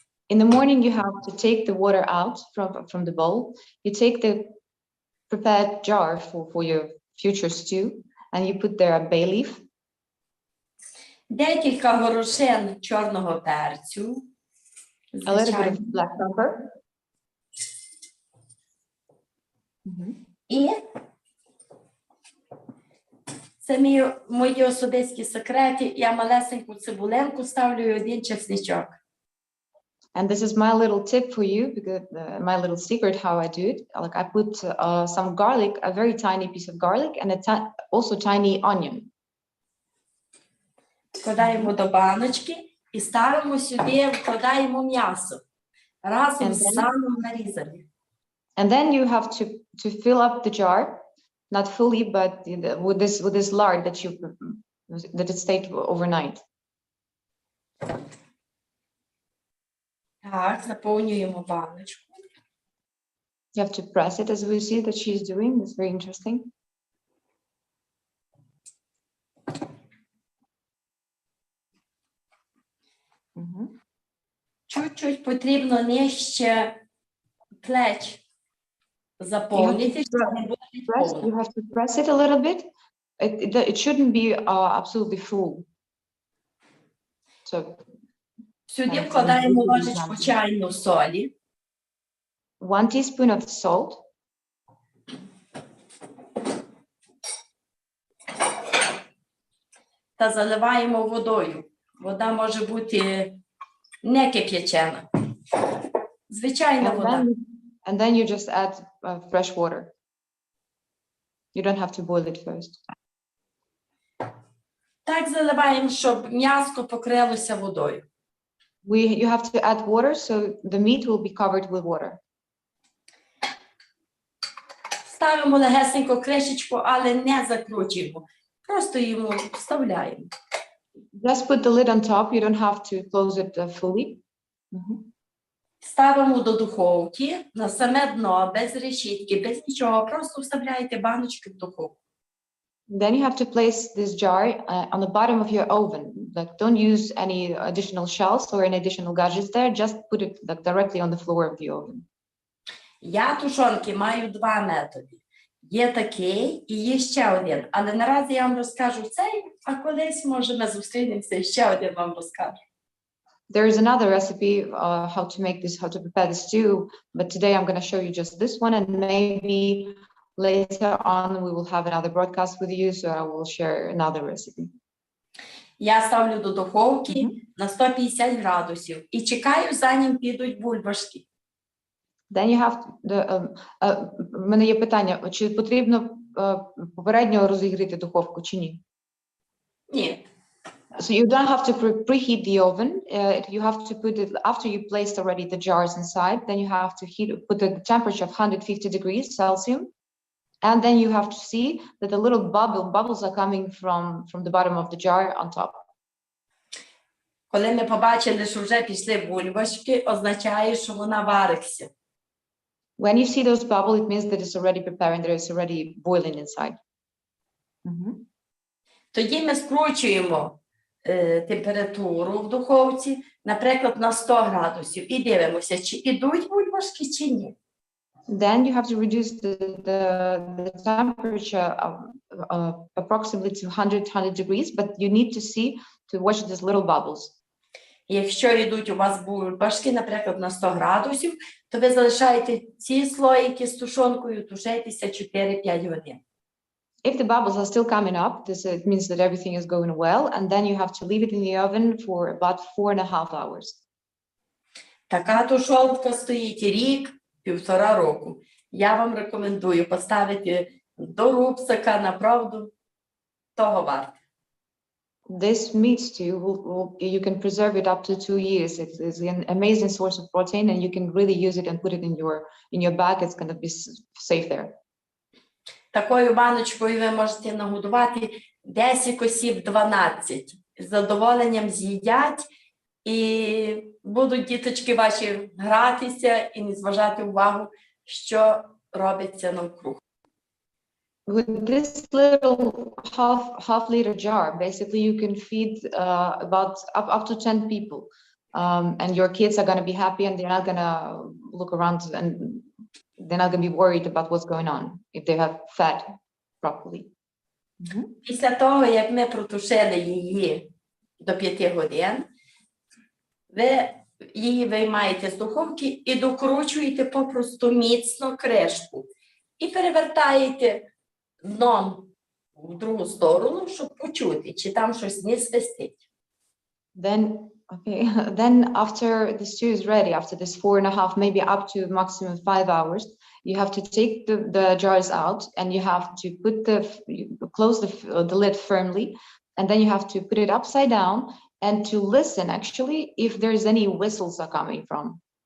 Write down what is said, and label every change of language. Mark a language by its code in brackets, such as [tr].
[en] In the morning, you have to take the water out from the bowl. You take the prepared jar for your future stew, and you put there a bay leaf. [uk] Декілька горошин чорного перцю. [en] A little bit of black pepper. [uk] І це мої особисті секрети. Я малесеньку цибулинку ставлю і 1 чесничок. [en] And this is my little tip for you, because my little secret how I do it. Like I put some garlic, a very tiny piece of garlic, and also tiny onion. [uk] Вкладаємо до баночки і ставимо сюди, вкладаємо м'ясо разом з салом нарізаним. [en] And then you have to fill up the jar. Not fully, but with this lard that it stayed overnight. [uk] Так, заповнюємо баночку. [en] You have to press it, as we see that she's doing. It's very interesting. [uk] Чуть-чуть потрібно нижче плеч заповнити. [en] You have to press it a little bit. It shouldn't be absolutely full. So, [uk] сюди вкладаємо ложечку чайну солі. [en] 1 teaspoon of salt. [uk] Та заливаємо водою. Вода може бути не кип'ячена. Звичайна вода. [en] And then you just add fresh water. You don't have to boil it first. [uk] Так заливаємо, щоб м'ясо покрилося водою. [en] You have to add water, so the meat will be covered with water. [uk] Ставимо легесенько кришечку, але не закручуємо. Просто йому вставляємо. [en] Just put the lid on top. You don't have to close it fully. [uk] Ставимо до духовки на саме дно, без решітки, без нічого. Просто вставляєте баночки в духовку. [en] Then you have to place this jar on the bottom of your oven. like don't use any additional shells or any additional gadgets there. Just put it like directly on the floor of the oven. [uk] Я тушонки маю два методи. Є такий і є ще один. Але наразі я вам розкажу цей, а колись, може, ми зустрінемося і ще один вам розкажу. [en] There is another recipe how to prepare the stew, but today I'm going to show you just this one, and maybe later on we will have another broadcast with you, so I will share another recipe. [uk] Я ставлю до духовки на 150 градусів і чекаю, за ним підуть бульбашки. [en] Then you have [uk] в мене є питання, чи потрібно попередньо розігріти духовку чи ні? Ні. [en] So you don't have to preheat the oven. You have to put it after you placed already the jars inside. Then you have to put the temperature of 150 degrees Celsius, and then you have to see that the little bubbles are coming from the bottom of the jar on top. [uk] Коли ми побачили, що вже пішли бульбашки, означає, що вона вариться. [en] When you see those bubbles, it means that it's already preparing. There is already boiling inside. [uk] Тоді ми скручуємо температуру в духовці, наприклад, на 100 градусів, і дивимося, чи ідуть бульбашки, чи ні. [en] Then you have to reduce the temperature approximately to 100 degrees, but you need to see to watch these little bubbles. [uk] Якщо йдуть у вас бульбашки, наприклад, на 100 градусів, то ви залишаєте ці слоїки з тушонкою тушитися 4-5 годин. [en] If the bubbles are still coming up, it means that everything is going well, and then you have to leave it in the oven for about 4.5 hours. [uk] Така тушонка стоїть рік, 1,5 року. Я вам рекомендую поставити до рубсака, направду, того варте. [en] This meat stew, you can preserve it up to 2 years. It is an amazing source of protein, and you can really use it and put it in your bag. It's going to be safe there. [uk] Такою баночкою ви можете нагодувати 10 осіб, 12. З задоволенням з'їдять, і будуть діточки ваші гратися і не зважати увагу, що робиться навкруг. [en] With this little half liter jar, basically you can feed about up to 10 people, and your kids are going to be happy, and they're not going to look around, and they're not going to be worried about what's going on if they have fed properly. [uk] Після того, як ми протушили її до 5 годин, ви її виймаєте з духовки і докручуєте попросту міцно кришку. І перевертаєте дном в другу сторону, щоб почути, чи там щось не свистить. [en] Then after the stew is ready, after this 4.5, maybe up to maximum 5 hours, you have to take the jars out, and you have to close the lid firmly, and then you have to put it upside down and to listen actually if there's any whistles are coming from.